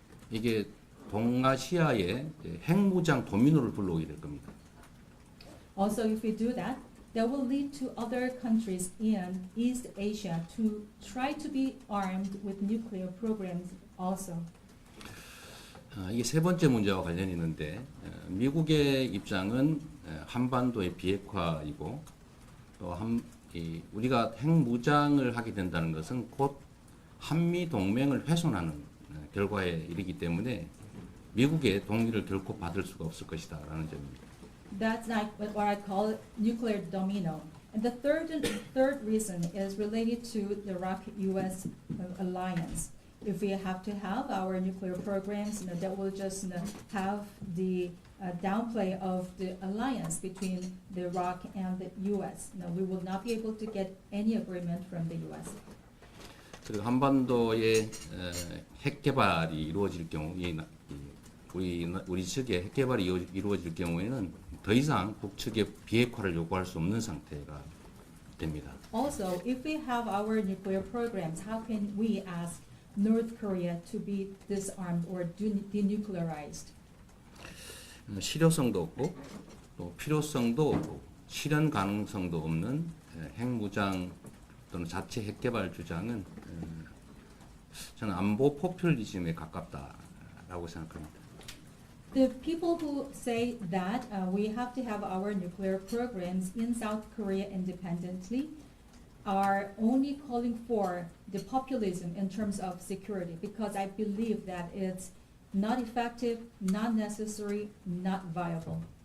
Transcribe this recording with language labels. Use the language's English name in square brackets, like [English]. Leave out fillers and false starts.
[Korean] 이게 동아시아의 핵무장 도미노를 불러오게 될 겁니다. [English] Also, if we do that, that will lead to other countries in East Asia to try to be armed with nuclear programs also. [Korean] 이게 세 번째 문제와 관련이 있는데 미국의 입장은 한반도의 비핵화이고 또 우리가 핵무장을 하게 된다는 것은 곧 한미 동맹을 훼손하는 결과에 이르기 때문에 미국의 동의를 결코 받을 수가 없을 것이다라는 점입니다. [English] That's like what I call nuclear domino. And the third reason is related to the Iraq-U.S. alliance. If we have to have our nuclear programs, that will just have the downplay of the alliance between the Iraq and the U.S. We will not be able to get any agreement from the U.S. [Korean] 그리고 한반도의 핵 개발이 이루어질 경우, 우리 측의 핵 개발이 이루어질 경우에는 더 이상 북측의 비핵화를 요구할 수 없는 상태가 됩니다. [English] Also, if we have our nuclear programs, how can we ask North Korea to be disarmed or denuclearized? [Korean] 실효성도 없고 또 필요성도 없고 실현 가능성도 없는 핵무장 또는 자체 핵 개발 주장은 저는 안보 포퓰리즘에 가깝다라고 생각합니다. [English] The people who say that we have to have our nuclear programs in South Korea independently are only calling for the populism in terms of security, because I believe that it's not effective, not necessary, not viable.